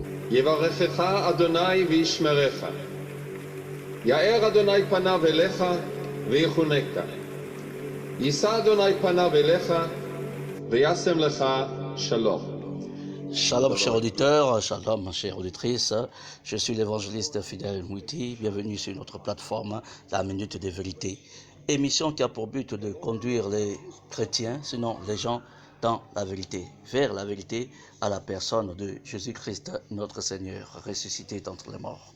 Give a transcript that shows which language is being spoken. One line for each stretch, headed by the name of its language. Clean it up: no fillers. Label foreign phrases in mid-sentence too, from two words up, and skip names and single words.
Hebrew: יברכך אדוני וישמרך. יאר אדוני פניו אליך ויחונקה. יישא אדוני פניו אליך וישם לך שלום.
French: Shalom chers auditeurs, shalom chères auditrices, je suis l'évangéliste Fidèle Mouiti, bienvenue sur notre plateforme La Minute des Vérités, émission qui a pour but de conduire les chrétiens, sinon les gens, dans la vérité, vers la vérité à la personne de Jésus-Christ, notre Seigneur, ressuscité d'entre les morts.